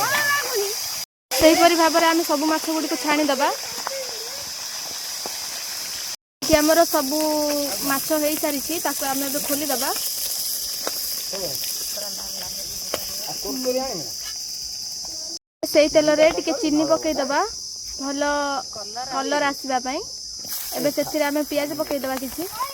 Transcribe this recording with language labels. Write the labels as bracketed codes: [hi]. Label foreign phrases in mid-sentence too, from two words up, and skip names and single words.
[or] ସେହିପରି ଭାବ ମେଁ ଆମେ ସବୁ ମାଛ ଗୁଡ଼ି କୁ ଛାଣି ଦବା। ଏଠି ଆମର ସବୁ ମାଛ ହେଇସାରିଛି, ତାକୁ ଆମେ ଏବେ ଖୋଲିଦେବା। ସେଇ ତେଲରେ ଟିକେ ଚିନି ପକେଇଦବା ଭଲ କଲର ଆସିବା ପାଇଁ। ଏବେ ସେଥିରେ ଆମେ ପିଆଜ ପକେଇଦବା କିଛି।